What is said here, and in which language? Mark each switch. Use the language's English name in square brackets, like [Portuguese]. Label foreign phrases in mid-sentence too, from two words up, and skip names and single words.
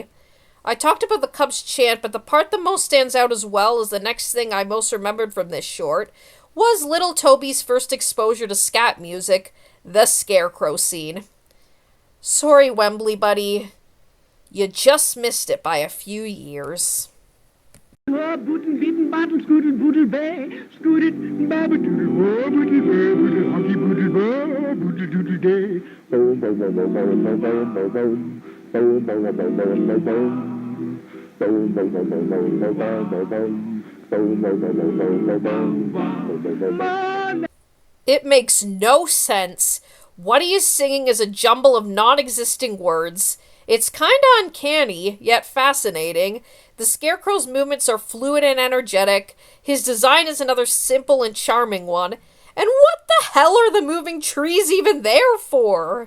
[English] I talked about the cub's chant, but the part that most stands out as well as the next thing I most remembered from this short was little Toby's first exposure to scat music, the scarecrow scene. Sorry, Wembley buddy. You just missed it by a few years. Bootle bitten bottle scoodle bootle bay scooded babadoodle bootle bay bootle hockey bootle bay bootle doodle day boom boom boom boom boom boom boom boom boom boom boom boom boom boom boom boom boom boom boom. It makes no sense. What he is singing is a jumble of non-existing words. It's kinda uncanny, yet fascinating. The Scarecrow's movements are fluid and energetic. His design is another simple and charming one. And what the hell are the moving trees even there for?